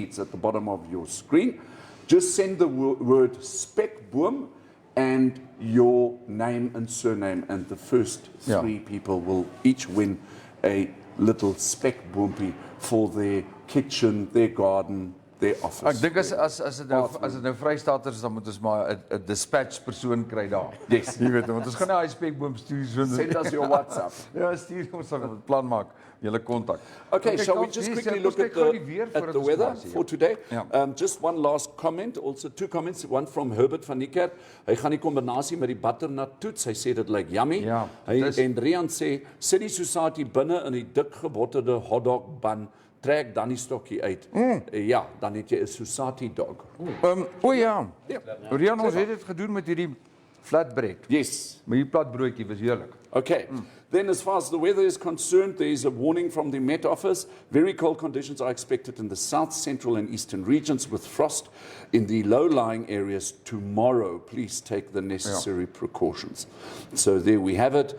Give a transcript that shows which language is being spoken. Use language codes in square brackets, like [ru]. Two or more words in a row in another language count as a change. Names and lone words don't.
[en] It's at the bottom of your screen. Just send the word spec boom and your name and surname, and the first 3 people will each win a little spec boompie for their kitchen, their garden, their office. [af] Ek dink as dit nou Vrystaaters is, dan moet ons maar 'n dispatch persoon kry daar. Yes. Jy weet, want ons gaan nie daai spekboom stuur so. [en] Send us your WhatsApp. [af] Ja, stuur ons dan 'n plan maak, julle kontak. [en] Okay, shall we Kals, just [af] nee, [en] quickly [af] ons [en] look [af] kyk [en] at [af] gou die weer [en] the [af] voordat ons [en] weather [af] klaar is, [en] for today? [af] Ja. [en] Just one last comment, also 2 comments, one from Herbert van Niekerk. [af] Hy gaan die kombinasie met die butternut toets. Hy sê dit lyk yummy. Ja, En Rian sê City Society binne in die dik gebotterde [en] hotdog bun. [af] Trek dan die stokkie uit. Ja, dan het jy 'n [en] society dog. [af] O ja. Ja. Rian, ons het dit gedoen met hierdie flatbread. Yes. Maar hierdie platbroodjie was heerlik. Okay. [en] Then as far as the weather is concerned, there is a warning from the Met Office. Very cold conditions are expected in the south, central and eastern regions with frost in the low-lying areas tomorrow. Please take the necessary precautions. So there we have it.